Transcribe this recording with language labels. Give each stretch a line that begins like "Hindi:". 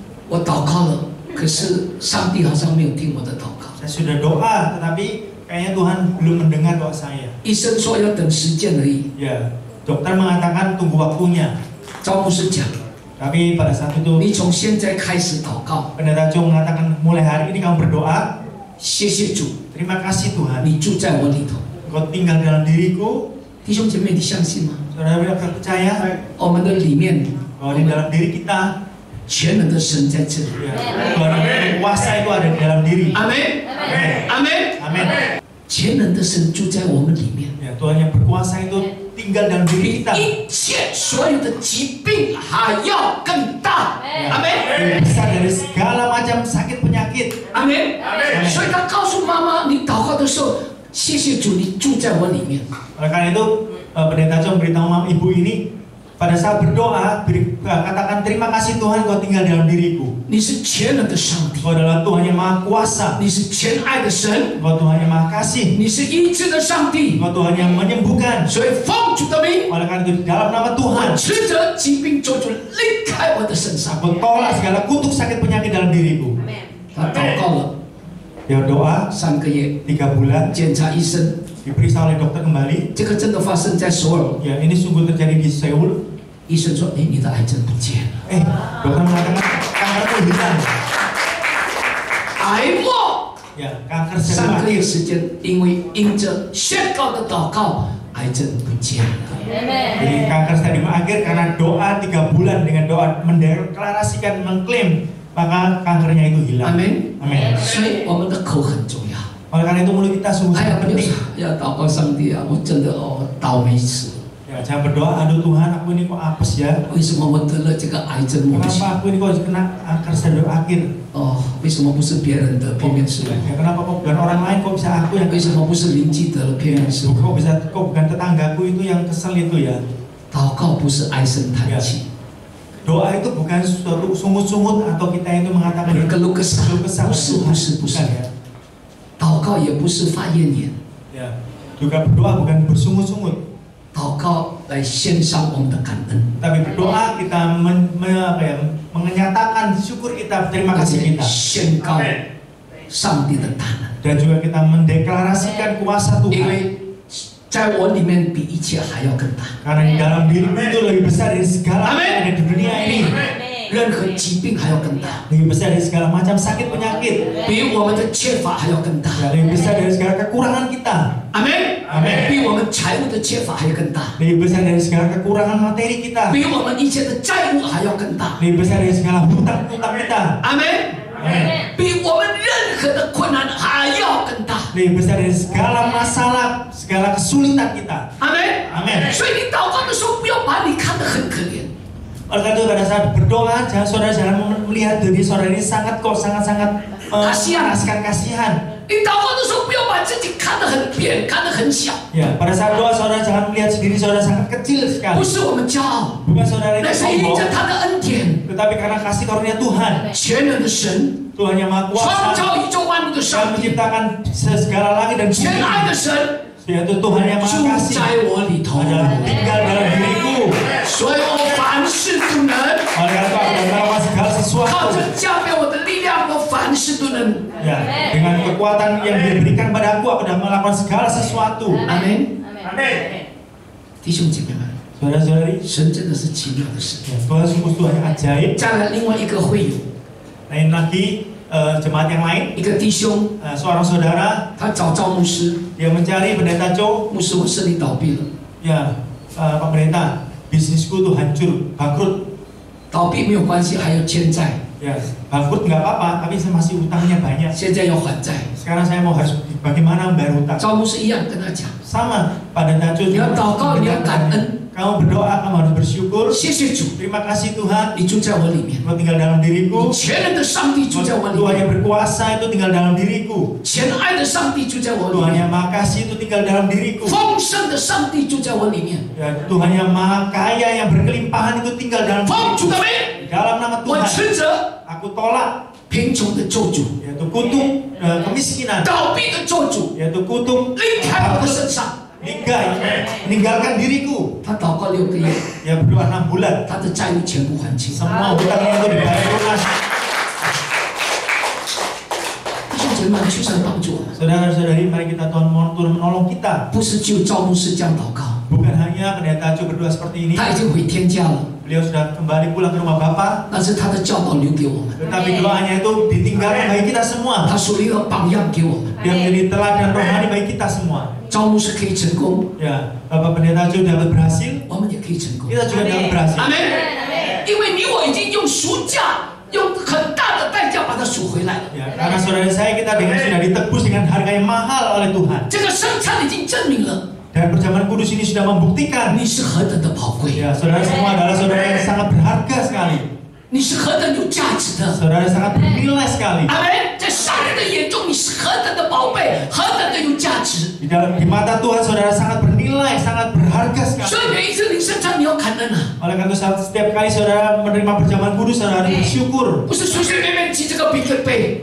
Chinese: 我祷告了，可是上帝好像没有听我的祷告。
Indonesian: Saya sudah doa, tetapi kayaknya Tuhan belum mendengar doa saya.
Chinese: 医生说要等时间而已。
Indonesian: Ya, dokter mengatakan tunggu waktunya.
Chinese: 赵牧师讲，
Indonesian: Tapi pada saat itu
Chinese: 你从现在开始祷告，
Indonesian: Pendeta Cho mengatakan mulai hari ini kamu berdoa,
Chinese: 谢谢主，
Indonesian: terima kasih Tuhan,
Chinese: 你住在我里头。
Indonesian: Engkau tinggal dalam diriku.
Chinese: 弟兄姐妹，你相信吗？
Indonesian: Saudara percaya
Chinese: 我们的里面
Indonesian: bahwa di dalam diri kita
Chinese: 全能的神在这里。
Indonesian: ya, Tuhan yang berkuasa itu ada di dalam diri.
Chinese: 阿门，阿门，
Indonesian: Amin.
Chinese: 全能的神住在我们里面。
Indonesian: Ya, Tuhan yang berkuasa itu tinggal dalam diri
Chinese: 比
Indonesian: kita.
Chinese: 一切所有的疾病还要更大。阿门，
Indonesian: Lebih besar dari segala macam sakit penyakit.
Chinese: 阿门，所以他告诉妈妈，你祷告的时候，谢谢主，你住在我里面。
Indonesian: Oleh karena itu, Pendeta Cho memberitahu mama ibu ini, pada saat berdoa, katakan terima kasih Tuhan kau tinggal dalam diriku.
Chinese: 你是全能的上帝，
Indonesian: Kau adalah Tuhan yang maha kuasa.
Chinese: 你是全爱的神，
Indonesian: Kau Tuhan yang maha kasih.
Chinese: 你是医治的上帝。
Indonesian: Kau Tuhan yang menyembuhkan.
Chinese: 所以奉主的名，
Indonesian: Oleh karena itu, di dalam nama Tuhan,
Chinese: 斥责疾病咒诅离开我的身上。
Indonesian: aku tolak segala kutuk sakit penyakit dalam diriku.
Chinese: 他祷告了
Indonesian: Dia doa
Chinese: 3个月，
Indonesian: 3 bulan,
Chinese: 检查医生，
Indonesian: diperiksa oleh dokter kembali.
Chinese: 这个真的发生在首尔。
Indonesian: Ya, ini sungguh terjadi di Seoul.
Chinese: 医生说：“哎，你的癌症不见了，
Indonesian: Dokter mengatakan kanker itu hilang.
Chinese: 癌末。”
Indonesian: Ya, kanker sel
Chinese: 3个月
Indonesian: akhir.
Chinese: 时间，因为因着宣告的祷告，癌症不见了。
Indonesian: Jadi kanker stadium akhir karena doa 3 bulan dengan doa mendeklarasikan, mengklaim, maka kankernya itu
Chinese: 阿门。
Indonesian: Amin.
Chinese: 所以我们的口很重要。
Indonesian: Oleh karena itu mulut kita sungguh
Chinese: 哎呀，
Indonesian: sangat
Chinese: 不是
Indonesian: penting.
Chinese: 要祷告上帝啊！我真的倒霉死了。
Indonesian: Ya, jangan berdoa, aduh Tuhan, aku ini kok apes ya.
Chinese: 为什么我得了这个癌症末期？
Indonesian: Kenapa aku ini kok kena kanker stadium akhir?
Chinese: 为什么不是别人的片面是我？
Indonesian: Ya, kenapa kok bukan orang lain, kok bisa aku yang
Chinese: 为什么不是邻居得了片面是我？
Indonesian: kok bukan tetanggaku itu yang kesel itu ya?
Chinese: 祷告不是唉声叹气，
Indonesian: Doa itu bukan suatu sungut-sungut atau kita itu mengatakan
Chinese: 一个路个傻，
Indonesian: kesal
Chinese: 不是，
Indonesian: bukan ya.
Chinese: 祷告也不是发怨言，
Indonesian: Ya, juga berdoa bukan bersungut-sungut.
Chinese: 祷告来献上我们的感恩，
Indonesian: Tapi berdoa kita menyatakan syukur kita, terima
Chinese: 而
Indonesian: kasih
Chinese: 且
Indonesian: kita.
Chinese: 宣告上帝的大能，
Indonesian: Dan juga kita mendeklarasikan kuasa
Chinese: 因
Indonesian: Tuhan.
Chinese: 为在我里面比一切还要更大。
Indonesian: Karena di dalam dirimu itu lebih besar dari segala yang ada di dunia ini.
Chinese: 任何疾病还要更大，
Indonesian: Lebih besar dari segala macam sakit penyakit.
Chinese: 比我们的缺乏还要更大。
Indonesian: Ya, lebih besar dari segala kekurangan kita.
Chinese: 阿门，
Indonesian: Amin.
Chinese: 比我们财务的缺乏还要更大，
Indonesian: Lebih besar dari segala kekurangan materi kita.
Chinese: 比我们一切的债务还要更大。
Indonesian: Lebih besar dari segala hutang-hutang kita.
Chinese: 阿门，
Indonesian: Amin.
Chinese: 比我们任何的困难还要更大。
Indonesian: Lebih besar dari segala masalah, segala kesulitan kita.
Chinese: 阿门，
Indonesian: Amin.
Chinese: 所以你祷告的时候，不要把你看得很可怜。
Indonesian: Oleh karena itu pada saat berdoa, saudara jangan melihat diri saudara ini sangat Kasihan. mengenaskan kasihan.
Chinese: 你祷告的时候，不要把自己看得很扁，看得很小。
Indonesian: Ya, pada saat doa saudara jangan melihat diri saudara sangat kecil
Chinese: 不
Indonesian: sekali.
Chinese: 是我们骄傲，
Indonesian: Bukan saudara
Chinese: 那
Indonesian: itu
Chinese: 是因
Indonesian: sombong,
Chinese: 着他的恩典，
Indonesian: tetapi karena kasih karunia Tuhan,
Chinese: 全能的神，
Indonesian: Tuhan yang maha
Chinese: 创
Indonesian: kuasa,
Chinese: 造宇宙万物的
Indonesian: yang
Chinese: 上帝，
Indonesian: menciptakan segala langit dan
Chinese: 全爱
Indonesian: bumi,
Chinese: 的神
Indonesian: yaitu Tuhan yang
Chinese: 住
Indonesian: maha kasih,
Chinese: 在我里头，
Indonesian: adalah tinggal dalam diriku.
Chinese: 所以我凡事都能。
Indonesian: Oleh karena itu aku akan melakukan segala
Chinese: 靠
Indonesian: sesuatu.
Chinese: 着加给我的力量，我凡事都能。
Indonesian: Ya, dengan kekuatan yang diberikan padaku, aku akan melakukan segala sesuatu.
Chinese: 阿门。
Indonesian: Amin.
Chinese: 弟兄姐妹们，
Indonesian: Saudara-saudari,
Chinese: 神真的是奇妙的神。
Indonesian: ya, Tuhan sungguh Tuhan yang ajaib.
Chinese: 再来另外一个会友，
Indonesian: Lain lagi jemaat yang lain,
Chinese: 一个弟兄，
Indonesian: seorang saudara
Chinese: 他找赵牧师，
Indonesian: dia mencari pendeta Cho.
Chinese: 牧师，我这里倒闭了。
Indonesian: Ya, Pak Pendeta, bisnisku tuh hancur, bangkrut.
Chinese: 倒闭没有关系，还有欠债，
Indonesian: Ya, bangkrut nggak apa-apa, tapi saya masih utangnya banyak.
Chinese: 现在要还债。
Indonesian: Sekarang saya mau harus bagaimana membayar utang.
Chinese: 赵牧师一样跟他讲，
Indonesian: Sama, Pak Pendeta Cho.
Chinese: 你要祷告，你要感恩，
Indonesian: Kamu berdoa, kamu harus bersyukur.
Chinese: 谢谢主，
Indonesian: Terima kasih Tuhan,
Chinese: 你住在我里面，
Indonesian: Engkau tinggal dalam diriku.
Chinese: 全能的上帝住在我里
Indonesian: Tuhan
Chinese: 面，
Indonesian: yang berkuasa itu tinggal dalam diriku.
Chinese: 全爱的上帝住在我里
Indonesian: Tuhan
Chinese: 面，
Indonesian: yang maha kasih itu tinggal dalam diriku.
Chinese: 丰盛的上帝住在我里面。
Indonesian: Ya, Tuhan yang maha kaya, yang berkelimpahan itu tinggal dalam
Chinese: 奉主
Indonesian: diriku.
Chinese: 的名，
Indonesian: Dalam nama
Chinese: 我
Indonesian: Tuhan,
Chinese: 斥责
Indonesian: aku tolak
Chinese: 贫穷的咒诅、
Indonesian: yaitu kutuk kemiskinan,
Chinese: 倒闭的咒诅
Indonesian: yaitu kutuk
Chinese: 离开我的身上。
Indonesian: meninggalkan diriku.
Chinese: 他祷告6个月，
Indonesian: Ya berdoa 6 bulan,
Chinese: 他的债务全部还清。
Indonesian: semua hutangnya itu dibayar lunas.
Chinese: 弟兄姐妹们，求神帮助我们，
Indonesian: Saudara-saudari, mari kita Tuhan mohon Tuhan menolong kita.
Chinese: 不是就赵牧师这样祷告，
Indonesian: Bukan hanya pendeta Cho berdoa seperti ini,
Chinese: 他已经回天家了，
Indonesian: beliau sudah kembali pulang ke rumah Bapa.
Chinese: 但是他的教导留给我们，
Indonesian: Tetapi doanya itu ditinggalkan bagi kita semua.
Chinese: 他树立了榜样给我们。
Indonesian: Dia menjadi teladan rohani bagi kita semua.
Chinese: 招牧师可以成功，
Indonesian: Ya, Bapak Pendeta juga dapat berhasil,
Chinese: 我们也可以成功。
Indonesian: kita juga dapat berhasil.
Chinese: 阿门。因为你我已经用赎价，用很大的代价把它赎回来了。
Indonesian: Ya, karena saudara saya kita dengan sudah ditebus dengan harga yang mahal oleh Tuhan.
Chinese: 这个生产已经证明了
Indonesian: Dan perjamuan kudus ini sudah membuktikan.
Chinese: 你是何等的宝贵，
Indonesian: Ya, saudara semua adalah saudara yang sangat berharga sekali.
Chinese: 你是何等有价值的。
Indonesian: Saudara sangat bernilai sekali.
Chinese: 阿门。在上帝的眼中，你是何等的宝贝，何等的有价值。
Indonesian: Di mata Tuhan saudara sangat bernilai, sangat berharga
Chinese: 所
Indonesian: sekali.
Chinese: 以每一次领圣餐，你要感恩啊，
Indonesian: Oleh karena itu setiap kali saudara menerima perjamuan kudus, saudara harus bersyukur.
Chinese: 不是随随便便举这个饼跟杯。